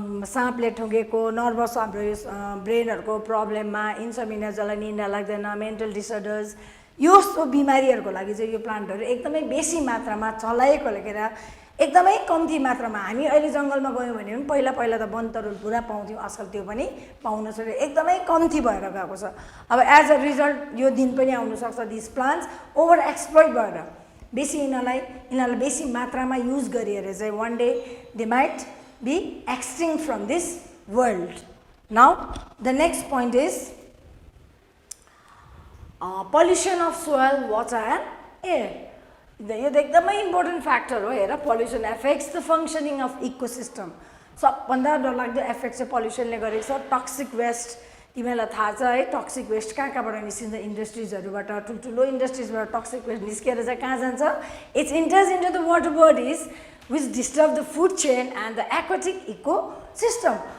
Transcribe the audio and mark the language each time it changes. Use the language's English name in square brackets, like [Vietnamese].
[Nepali] साँपले ठुँगेको, नर्भस हाम्रो ब्रेनहरूको प्रब्लममा, इन्सोमिनिया जसलाई निन्दा लाग्दैन, मेन्टल डिसअर्डर्स, यो बिमारीहरूको लागि चाहिँ यो प्लान्टहरू एकदमै बेसी मात्रामा चलाएको लेखेर एकदमै कम्ती मात्रामा हामी अहिले जङ्गलमा गयौँ भने पनि पहिला त बनतरुल पुरा पाउँथ्यौँ, आजकल त्यो पनि पाउन छोड्यो, एकदमै कम्ती भएर गएको छ। अब एज अ रिजल्ट यो दिन पनि आउनसक्छ दिस प्लान्ट्स ओभर एक्सप्लोइट भएर बेसी यिनीहरूलाई बेसी मात्रामा युज गरिएर चाहिँ [English] One day they might be extinct from this world. Now the next point is pollution of soil, water and air. [Nepali] यो त एकदमै इम्पोर्टेन्ट फ्याक्टर हो। हेर [English] Pollution affects the functioning of ecosystem. [Nepali] सबभन्दा डरलाग्दो एफेक्ट चाहिँ पल्युसनले गरेको छ। टक्सिक वेस्ट तिमीहरूलाई थाहा छ है, टक्सिक वेस्ट कहाँबाट निस्किन्छ इन्डस्ट्रिजहरूबाट, ठुल्ठुलो इन्डस्ट्रिजबाट टक्सिक वेस्ट निस्केर चाहिँ कहाँ जान्छ [English] It's enters into the water bodies which disturb the food chain and the aquatic ecosystem.